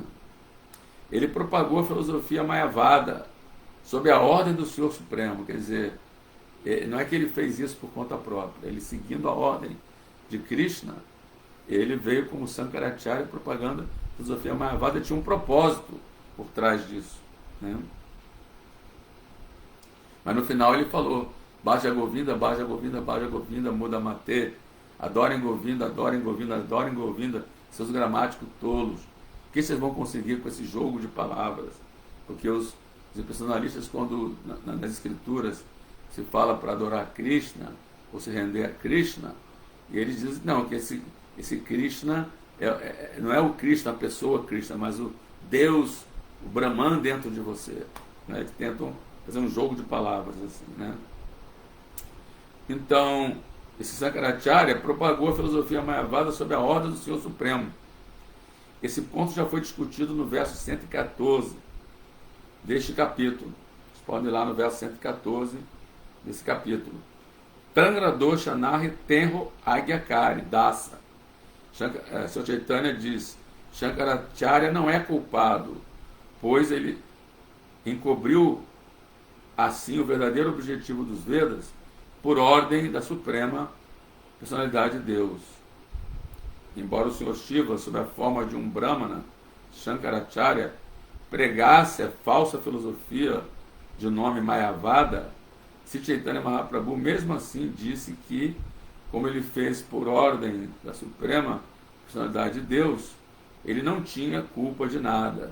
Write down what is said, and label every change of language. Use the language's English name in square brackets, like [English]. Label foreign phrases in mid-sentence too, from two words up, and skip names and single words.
[Portuguese] Ele propagou a filosofia Mayavada sob a ordem do Senhor Supremo, quer dizer, não é que ele fez isso por conta própria, ele, seguindo a ordem de Krishna, ele veio como Shankaracharya propagando a filosofia Mayavada, tinha um propósito por trás disso, né? Mas no final ele falou: [Sanskrit] भज गोविन्द, भज गोविन्द, भज गोविन्द, मूढ मते, [Portuguese] adorem Govinda, adorem Govinda, adorem Govinda, seus gramáticos tolos. O que vocês vão conseguir com esse jogo de palavras? Porque os personalistas, quando nas escrituras se fala para adorar Krishna, ou se render a Krishna, e eles dizem, não, que esse Krishna não é o Krishna, a pessoa Krishna, mas o Deus, o Brahman dentro de você, né? Que tentam fazer um jogo de palavras assim, né? Então, esse Shankaracharya propagou a filosofia Mayavada sob a ordem do Senhor Supremo. Esse ponto já foi discutido no verso 114 deste capítulo. Vocês podem ir lá no verso 114 desse capítulo. [Bangla] তাঁর দোষ নাহি তেঁহো আজ্ঞাকারী দাস. [Portuguese] Sr. Chaitanya diz: Shankaracharya não é culpado, pois ele encobriu assim o verdadeiro objetivo dos Vedas por ordem da Suprema Personalidade de Deus. Embora o Senhor Shiva, sob a forma de um Brahmana, Shankaracharya, pregasse a falsa filosofia de nome Mayavada, Sri Chaitanya Mahaprabhu mesmo assim disse que, como ele fez por ordem da Suprema Personalidade de Deus, ele não tinha culpa de nada.